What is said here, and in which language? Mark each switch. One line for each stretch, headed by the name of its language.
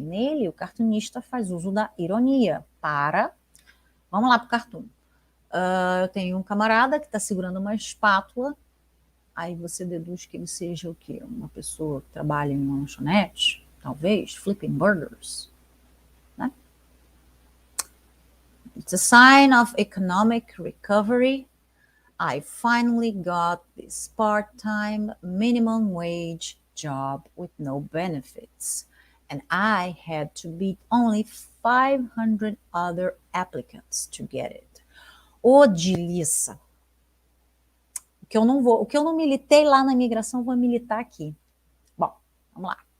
Portuguese: Nele, o cartunista faz uso da ironia para... Vamos lá para o cartoon. Eu tenho um camarada que está segurando uma espátula, aí você deduz que ele seja o quê? Uma pessoa que trabalha em uma lanchonete, talvez,
English: flipping burgers,
Portuguese: né?
English: It's a sign of economic recovery. I finally got this part-time minimum wage job with no benefits, and I had to beat only 500 other applicants to get it.
Portuguese: Ô, Dilissa, o que eu não militei lá na imigração, vou militar aqui. Bom, vamos lá.